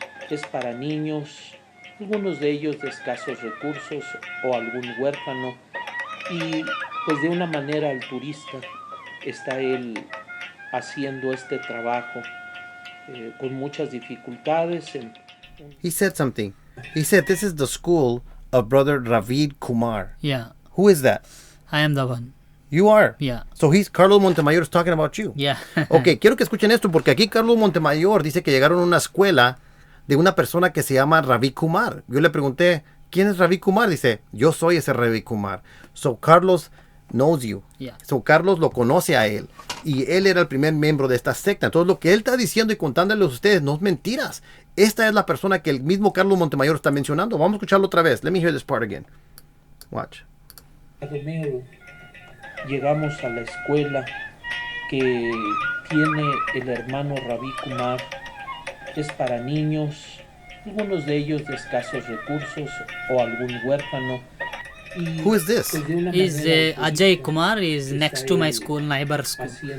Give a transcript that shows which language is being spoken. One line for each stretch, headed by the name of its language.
Spanish: Es para niños, algunos de ellos de escasos recursos o algún huérfano, y pues de una manera altruista está él haciendo este trabajo con muchas dificultades.
English: He said something. He said this is the school of brother Ravi Kumar. Yeah. Who is that? I am the one. You are? Yeah. So he's Carlos Montemayor is talking about you. Yeah.
Spanish: Ok, quiero que escuchen esto porque aquí Carlos Montemayor dice que llegaron a una escuela de una persona que se llama Ravi Kumar. Yo le pregunté, ¿quién es Ravi Kumar? Dice, yo soy ese Ravi Kumar.
English: So Carlos knows you. Yeah.
Spanish: So Carlos lo conoce a él. Y él era el primer miembro de esta secta. Entonces lo que él está diciendo y contándoles a ustedes no es mentiras. Esta es la persona que el mismo Carlos Montemayor está mencionando. Vamos a escucharlo otra vez.
English: Let me hear this part again. Watch.
Spanish: Llegamos a la escuela que tiene el hermano Ravi Kumar. Es para niños, algunos de ellos de escasos recursos o algún huérfano.
English: Who is this? Is Ajay Kumar is next to my school, neighbor school.